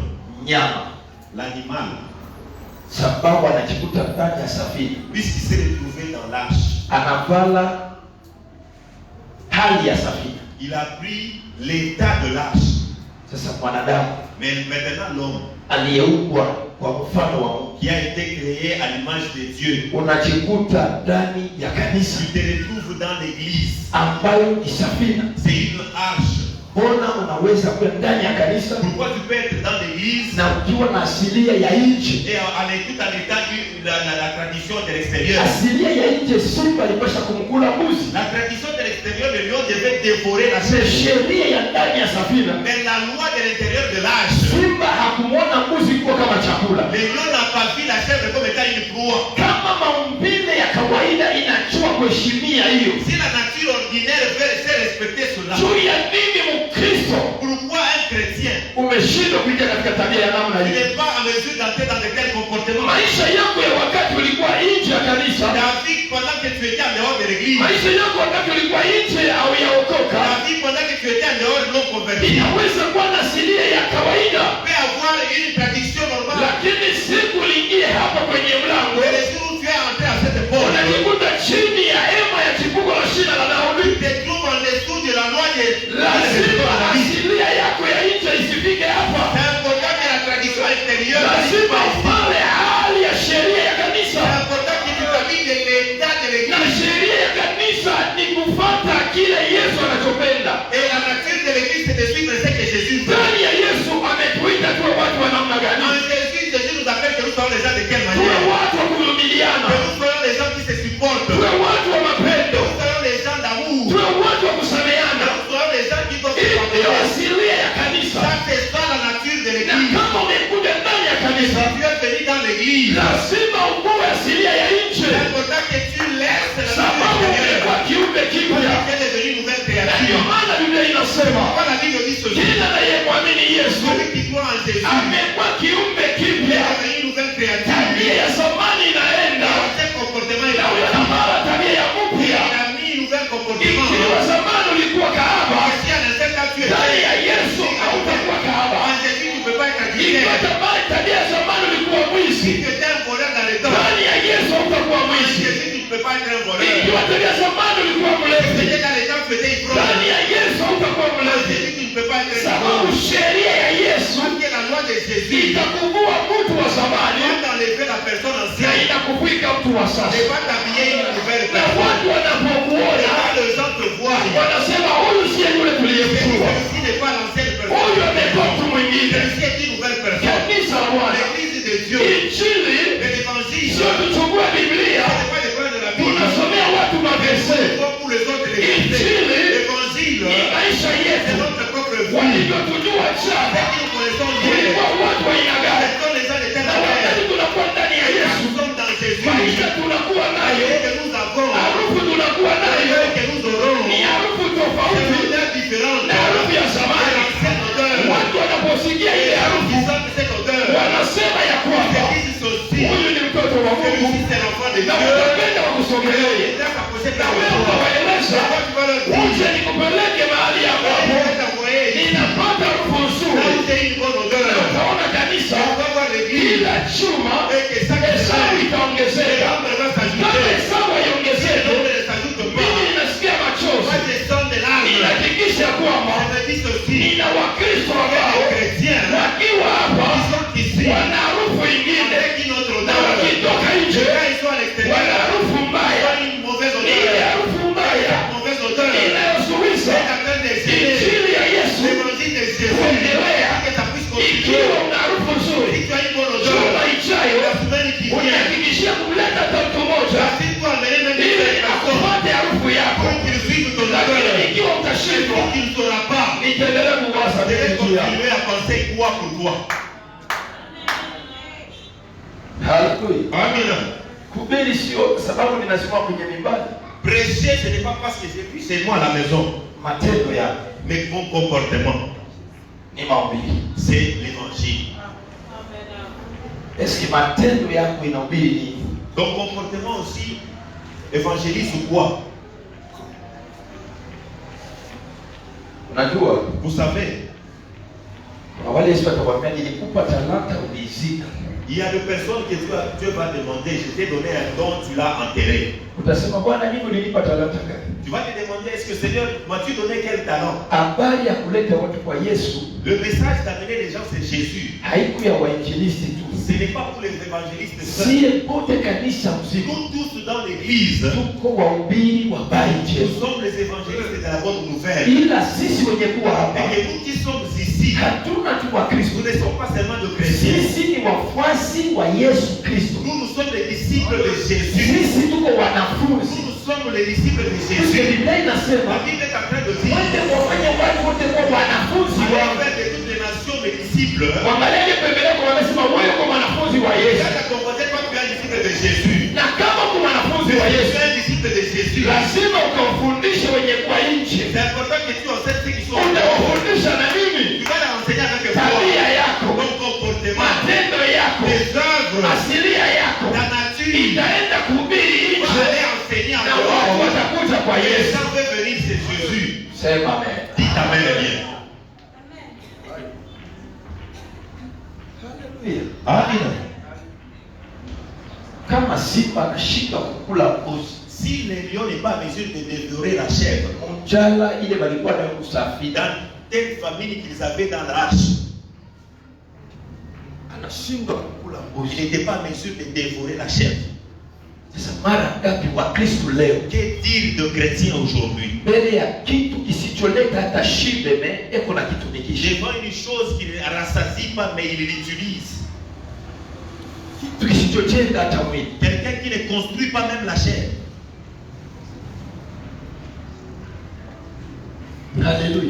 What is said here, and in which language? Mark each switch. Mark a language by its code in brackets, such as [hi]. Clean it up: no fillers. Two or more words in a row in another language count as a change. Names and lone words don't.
[sw] nyama, [fr] l'animal, [sw] sababu anajikuta ndani ya safina, [fr] puisqu'il s'est retrouvé dans l'arche, [sw] anavala hali ya safina. [fr] il a pris l'état de l'arche. [sw] Sasa mwanadamu [fr] Mais maintenant l'homme [sw] aliyeumbwa kwa mfano wa Mungu, [fr] qui a été créé à l'image de Dieu, [sw] unajikuta ndani ya kanisa [fr] tu te retrouves dans l'église. [sw] ambayo ni safina. [fr] C'est une arche. [sw] mbona unaweza kuwa ndani ya kanisa [fr] Pourquoi tu peux être dans l'église [sw] na ukiwa na asilia ya nje? [fr] et tout en étant la tradition de l'extérieur? [sw] Asilia ya nje simba alipasha kumkula mbuzi, [fr] La tradition de l'extérieur, le lion devait dévorer la [sw] na [fr] chair. [sw] sheria ya ndani ya safina, [fr] Mais la loi de l'intérieur de l'âge, [sw] simba hakumwona mbuzi kuwa kama chakula. [fr] le lion n'a pas vu la chèvre comme étant une proie. [sw] Kama maumbile ya kawaida inachua kuheshimia hiyo, [fr] Si la nature ordinaire sait respecter cela, [sw] juu ya nini Mkristo [fr] pourquoi un chrétien [sw] umeshindwa kuingia katika tabia ya namna hiyo? [fr] n'est pas en mesure d'entrer dans de tels comportements? [sw] Maisha yako ya wakati ulikuwa nje ya kanisa, [fr] David, pendant que tu étais en dehors de l'église, [sw] maisha yako wakati ulikuwa nje au yaokoka, [fr] David, pendant que tu étais en dehors de non converti, [sw] inaweza kuwa na asilia ya kawaida, [fr] peut avoir une tradition normale. [sw] lakini siku uliingia hapa kwenye mlango, [fr] Mais le jour où tu es entré à cette porte, [sw] unajikuta chini ya hema ya chipuko la shina la Daudi. [fr] tu te trouves en dessous de la loi de [sw] Lazima asilia yako ya nje isifike hapa, [fr] C'est important que la tradition extérieure, [sw] lazima ufanye hali ya sheria ya [fr] c'est [sw] kanisa, [fr] important que tu t'habilles de l'état de [sw] na [fr] l'église. [sw] sheria ya kanisa ni kufuata kile Yesu anachopenda. [fr] Et la nature de l'église, c'est de suivre ce que Jésus fait. [sw] Ndani ya Yesu ametuita tuwe watu wa namna [fr] En [sw] gani? [fr] Jésus, Jésus nous appelle que nous soyons les gens de quelle [sw] Tuwe [fr] manière? [sw] watu wa kuvumiliana, [fr] Que nous soyons les gens qui se supportent. [sw] tuwe [fr] Que [sw] watu wa mapendo, [fr] nous soyons les gens d'amour. [sw] tuwe watu wa [fr] Que [sw] kusameheana. [fr] nous soyons les gens qui doivent se [sw] Hii ndio [fr] pardonner. [sw] asilia ya kanisa, [fr] Ça, c'est ça la nature de [sw] na [fr] l'église. [sw] kama umekuja ndani ya kanisa, [fr] Si tu es venu dans l'église, [sw] lazima ukuwe asilia ya [fr] c'est [sw] nje, [fr] important que tu laisses la [sw] sababu [fr] nature [sw] umekuwa [fr] extérieure. [sw] kiumbe kipya. [fr] Tu es devenu une nouvelle [sw] Na ndio [fr] créature. [sw] maana Biblia inasema [fr] Pourquoi la Bible dit ceci? [sw] kila anayemwamini Yesu [fr] Celui qui croit en Jésus [sw] amekuwa kiumbe [fr] est [sw] kipya. [fr] devenu une nouvelle créature. [sw] Tabia ya zamani inaenda [fr] Dans ce comportement, il [sw] na unatambara tabia ya mpya. [fr] a mis une nouvelle comportement. [sw] Ikiwa zamani ulikuwa kahaba, [fr] Si à l'instant quand tu es [sw] ndani ya Yesu hautakuwa kahaba. [fr] en Jésus, tu ne peux pas être [sw] Ikiwa [fr] adultère. [sw] zamani tabia ya zamani ulikuwa [fr] Si [sw] mwizi, [fr] tu étais un voleur dans le temps, [sw] ndani ya Yesu hautakuwa [fr] en [sw] mwizi. [fr] Jésus, tu ne peux pas être un voleur. [sw] Ikiwa tabia ya zamani ulikuwa [fr] Si [sw] mlevi, [fr] étais dans le temps, tu étais ivrogne. [sw] ndani ya Yesu hautakuwa [fr] En [sw] mlevi, [fr] Jésus, tu ne peux pas être un [sw] sababu [fr] ivrogne. [sw] sheria ya Yesu [fr] Parce que la loi de Jésus [sw] itakuvua mtu wa zamani [fr] va t'enlever la personne [sw] na [fr] ancienne [sw] inakuvika mtu wa [fr] et [sw] sasa. [fr] va t'habiller une nouvelle [sw] Na [fr] personne. [sw] watu wanapokuona [fr] Et quand les gens te voient, [sw] wanasema huyu siye yule tuliyemjua, [fr] celui-ci n'est pas l'ancienne [sw] huyu [fr] personne. [sw] amekuwa mtu mwingine. [fr] Celui-ci est une nouvelle personne. [sw] Kanisa la Bwana, [fr] L'église de Dieu, [sw] Injili [fr] et l'évangile, [sw] sio tuchukue Biblia [fr] ce n'est pas l'école de la Bible. [sw] tunasomea watu maverse. [fr] Comme pour les autres, l'évangile, [sw] Ni maisha [fr] c'est [sw] yetu [fr] notre propre vie. [sw] walivyotujua jana, [fr] C'est qui nous connaissons Dieu. [sw] tulikuwa watu wa aina [fr] Ce [sw] gani? [fr] sont les gens de telle [sw] Na wakati [fr] manière. [sw] tunakuwa ndani ya [fr] Quand [sw] Yesu, [fr] nous sommes dans Jésus, [sw] maisha tunakuwa nayo, [fr] et que nous avons, [sw] harufu tunakuwa nayo [fr] et que nous aurons, [sw] ni harufu [fr] c'est [sw] tofauti [fr] une odeur différente. [sw] na harufu ya [fr] Et [sw] zamani. [fr] l'ancienne odeur, [sw] Watu wanaposikia ile harufu [fr] ils sentent cette odeur. [sw] wanasema ya kwamba [fr] Ils disent ceci, [sw] huyu ni mtoto wa Mungu, [fr] celui-ci c'est l'enfant de [sw] na [fr] Dieu. [sw] utapenda wakusogelee, [fr] Et là, ça possède [sw] na [fr] la [sw] wewe [fr] raison. [sw] utawaeleza, [fr] Pourquoi tu vas leur dire, [sw] uje nikupeleke mahali ambapo [fr] je vais t'envoyer ici, [sw] ninapata harufu [fr] là où [sw] nzuri, [fr] c'est une bonne [sw] na [fr] odeur. [sw] utaona kanisa [fr] On va voir l'église, [sw] kila chuma [fr] et que chaque [sw] hesabu [fr] semaine, les [sw] itaongezeka. [fr] hommes vont [sw] Kama [fr] s'ajouter. [sw] hesabu [fr] Les [sw] haiongezeke, [fr] hommes ne s'ajoutent [sw] mimi [fr] pas. [sw] ninasikia [fr] Moi, [sw] machozi, [fr] je sens de larmes. [sw] ninahakikisha kwamba [fr] Je me dis ceci, [sw] nina Wakristo [fr] les [sw] ambao [fr] chrétiens, [sw] wakiwa hapa [fr] qui sont ici, [sw] wana harufu ingine, [fr] avec une autre [sw] na [fr] odeur. [sw] wakitoka [fr] Et [sw] nje [fr] quand ils sont à [sw] wana [fr] l'extérieur, [sw] harufu [fr] ils [sw] mbaya. [fr] ont une mauvaise [sw] Ile [fr] odeur. [sw] harufu mbaya [fr] Mauvaise odeur. [sw] inayozuiza [fr] C'est en train d'essayer [sw] injili ya Yesu [fr] l'évangile de Jésus. [sw] kuendelea. [fr] Que ça puisse continuer. [sw] Ikiwa una harufu [fr] Si [sw] nzuri, [fr] tu as une bonne odeur, [sw] chuma ijayo [fr] la semaine qui vient, [sw] unahakikishia kumleta hata mtu mmoja [fr] si tu as amené même une [sw] ili [fr] personne [sw] akupate harufu yako. [fr] pour qu'il suive ton [sw] Lakini [fr] odeur, [sw] ikiwa utashindwa, [fr] qu'il ne saura pas, [sw] nitaendelea kuwaza [fr] je vais [sw] njia. [fr] continuer à penser quoi pour toi. [sw] Haleluya. [fr] Amen. [sw] Kuhubiri sio sababu ninasimama kwenye mimbari. [fr] Prêcher, ce n'est pas parce que j'ai pu seulement à la maison, [sw] Matendo ya [fr] mais mon comportement, [sw] ni mahubiri. [fr] c'est l'évangile. [sw] Eski matendo yako inahubiri nini? [fr] Ton comportement aussi évangélise quoi? [sw] Unajua [fr] Vous savez, [sw] kuna wale Yesu atakwambia nilikupa talanta uliizika. [fr] il y a des personnes que Dieu va demander, je t'ai donné un don, tu l'as enterré. [sw] Utasema Bwana, mimi ulinipa talanta gani? [fr] Tu vas te demander, est-ce que Seigneur, m'as-tu donné quel talent? [sw] Habari ya kuleta watu kwa Yesu [fr] Le message d'amener les gens, c'est Jésus. [sw] haiku ya wainjilisti tu. [fr] Ce n'est pas pour les évangélistes seuls. [sw] siye pote kanisa mzima [fr] Nous tous dans l'église, [sw] tuko wahubiri wa habari njema, [fr] nous sommes les évangélistes de la bonne nouvelle. [sw] ila sisi wenye kuwa hapa [fr] Et que nous qui sommes ici, [sw] hatuna tu wa Kristo, [fr] nous ne sommes pas seulement de chrétiens. [sw] sisi ni wafuasi wa Yesu Kristo. [fr] Nous sommes les disciples de Jésus. [sw] Sisi tuko wanafunzi. [fr] Nous sommes les disciples de Parce que Jésus. [sw] Biblia [fr] La [sw] inasema [fr] Bible est en train de dire, [sw] wote wafanye watu wote kuwa wanafunzi [fr] allez [sw] wangu. [fr] faire de toutes les nations mes disciples. [sw] Waangalie pembeni yako, wanasema wewe kwa mwanafunzi wa Yesu. [fr] Quand tu connais pas, tu es un disciple de Jésus. [sw] Na kama kwa mwanafunzi wa [fr] Tu [sw] Yesu, [fr] es un disciple de Jésus. [sw] lazima ukawafundishe wenye kwa nchi. [fr] C'est important que tu enseignes ceux qui sont [sw] Utawafundisha na nini? [fr] Tu vas leur enseigner avec [sw] Tabia [fr] toi, [sw] yako, [fr] ton comportement, [sw] matendo yako, [fr] tes œuvres, [sw] asilia yako [fr] ta nature. [sw] itaenda kuhubiri [fr] Tu vas [sw] nje, [fr] aller enseigner en [sw] na watu [fr] dehors. [sw] watakuja kwa [fr] Les [sw] Yesu. [fr] gens veulent venir, c'est Jésus. [sw] Sema amen. [fr] Dis amen bien. [sw] Haleluya. Amina. Kama simba anashika kukula mbuzi, [fr] Si le lion n'est pas en mesure de dévorer la chèvre, [sw] njala ile walikuwa nayo kusafiri, [fr] dans telle famille qu'ils avaient dans l'arche, [sw] anashindwa kukula [fr] il [sw] mbuzi. [fr] n'était pas en mesure de dévorer la chèvre. [sw] Sasa mara ngapi wa Kristo leo [fr] Que dire de chrétiens aujourd'hui? [sw] mbele ya kitu kisicholeta hata shibe eko na kitumikisha, [fr] Devant une chose qui ne rassasie pas, mais il l'utilise. [sw] kitu kisichojenga hata mwili. [fr] Quelqu'un qui ne construit pas même la chair. [sw] Haleluya.